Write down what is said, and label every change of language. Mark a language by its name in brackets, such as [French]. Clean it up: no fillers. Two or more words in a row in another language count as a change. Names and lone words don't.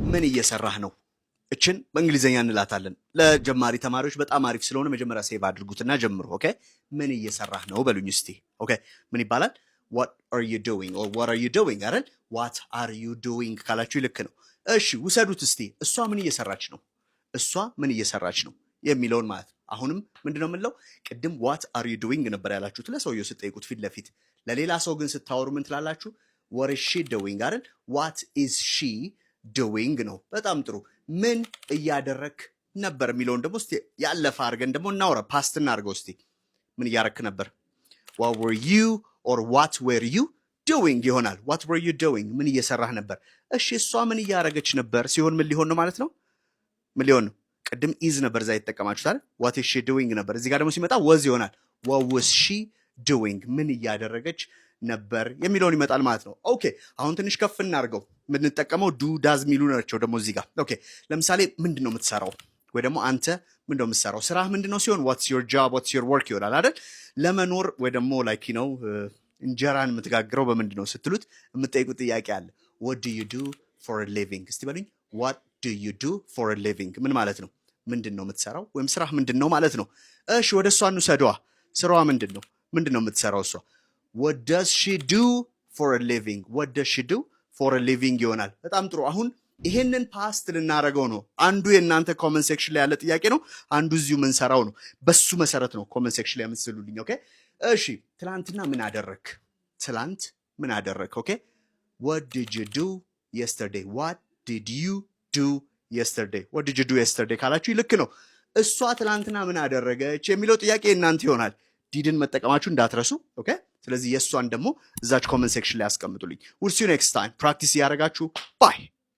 [Amharic] ምን እየሰራህ ነው? እችን በእንግሊዘኛ እንላታለን። ለጀማሪ ተማሪዎች በጣም አሪፍ ስለሆነ መጀመሪያ ሴቭ አድርጉትና ጀምሩ። ኦኬ ምን እየሰራህ ነው በሉኝ እስቲ። ኦኬ ምን ይባላል? [English] what are you doing or what are you doing አይደል? what are you doing [Amharic] ካላችሁ ልክ ነው። እሺ ውሰዱት እስቲ። እሷ ምን እየሰራች ነው? እሷ ምን እየሰራች ነው የሚለውን ማለት ነው። አሁንም ምንድነው የምንለው? ቅድም [English] what are you doing [Amharic] ነበር ያላችሁት ለሰውየው ስትጠይቁት ፊት ለፊት። ለሌላ ሰው ግን ስታወሩ ምን ትላላችሁ? [English] what is she doing [Amharic] አይደል? [English] what is she doing [Amharic] ነው። በጣም ጥሩ። ምን እያደረክ ነበር የሚለውን ደግሞ እስቲ ያለፈ አድርገን ደግሞ እናውራ። ፓስት እናድርገው እስቲ። ምን እያደረክ ነበር? [English] what were you or what were you doing ይሆናል። what were you doing [Amharic] ምን እየሰራህ ነበር? እሺ እሷ ምን እያደረገች ነበር ሲሆን ምን ሊሆን ነው ማለት ነው? ምን ሊሆን ነው? ቅድም is ነበር እዛ የተጠቀማችሁት አይደል? [English] what is she doing [Amharic] ነበር። እዚህ ጋር ደግሞ ሲመጣ was ይሆናል። [English] what was she doing [Amharic] ምን እያደረገች ነበር የሚለውን ይመጣል ማለት ነው። ኦኬ አሁን ትንሽ ከፍ እናድርገው። የምንጠቀመው [English] do does [Amharic] የሚሉ ናቸው ደግሞ እዚህ ጋር። ኦኬ ለምሳሌ ምንድን ነው የምትሰራው? ወይ ደግሞ አንተ ምንድን ነው የምትሰራው? ስራህ ምንድን ነው ሲሆን [English] what's your job what's your work [Amharic] ይሆናል አይደል? ለመኖር ወይ ደግሞ ላይክ ነው እንጀራን የምትጋግረው በምንድን ነው ስትሉት የምትጠይቁት ጥያቄ አለ። [English] what do you do for a living [Amharic] እስቲ በሉኝ። [English] what do you do for a living [Amharic] ምን ማለት ነው? ምንድን ነው የምትሰራው ወይም ስራህ ምንድን ነው ማለት ነው። እሺ ወደ እሷ እንውሰደዋ። ስራዋ ምንድን ነው? ምንድን ነው የምትሰራው እሷ? [English] what does she do for a living what does she do for a living [Amharic] ይሆናል። በጣም ጥሩ። አሁን ይሄንን ፓስት ልናደርገው ነው። አንዱ የእናንተ [English] comment section [Amharic] ላይ ያለ ጥያቄ ነው። አንዱ እዚሁ የምንሰራው ነው። በሱ መሰረት ነው [English] comment section [Amharic] ላይ የምትስሉልኝ። ኦኬ እሺ ትላንትና ምን አደረክ? ትላንት ምን አደረክ? ኦኬ [English] what did you do yesterday what did you do yesterday what did you do yesterday [Amharic] ካላችሁ ልክ ነው። እሷ ትላንትና ምን አደረገች የሚለው ጥያቄ እናንተ ይሆናል። ዲድን መጠቀማችሁ እንዳትረሱ። ኦኬ ስለዚህ የእሷን ደግሞ እዛች [English] comment section [Amharic] ላይ አስቀምጡልኝ። [English] we'll see you next time [Amharic] ፕራክቲስ ያደርጋችሁ ባይ